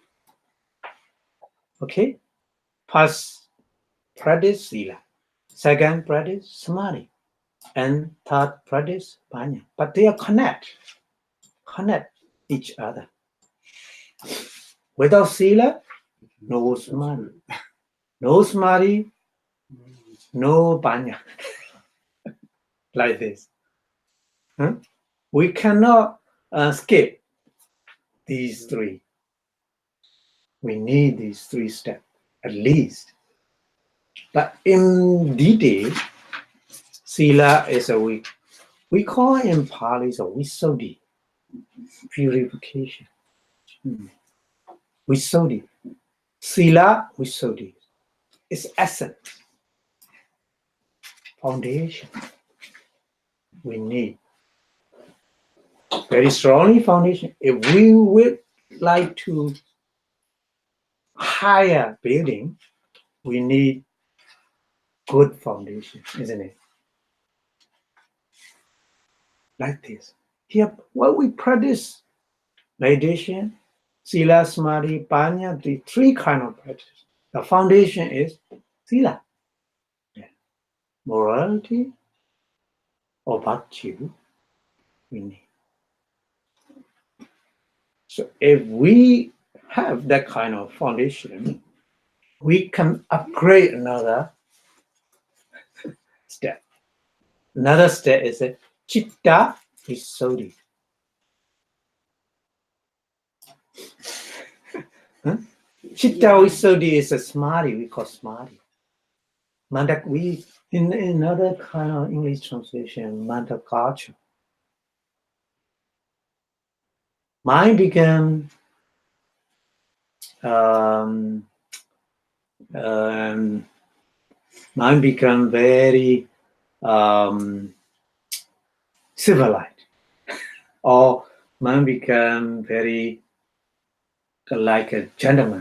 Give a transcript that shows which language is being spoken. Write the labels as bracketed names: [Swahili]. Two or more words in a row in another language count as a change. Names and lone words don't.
[English] Okay? First practice Sila. Second practice Samadhi. And third practice Panya. But they are connect each other. Without sila, no samadhi. No samadhi, no panya. Like this. Huh? We cannot skip these three. We need these three steps, at least. But in detail, sila is we call it in Pali a visuddhi, purification. [Pali] Visuddhi. Sila, visuddhi. [English] It's essence, foundation. We need very strongly foundation. If we would like to higher building, we need good foundation, isn't it? Like this. Here, what we practice, meditation, [Pali] sila, samadhi, panya, [English] the three kind of practice. The foundation is sila. Yeah. Morality or virtue, we need. So if we have that kind of foundation, we can upgrade another step. Another step is a [Pali] chitta visuddhi. Chitta visuddhi [English] is a samadhi, we call samadhi. We in another kind of English translation, mandakarcha. Mind became very civilized, or mind became very like a gentleman.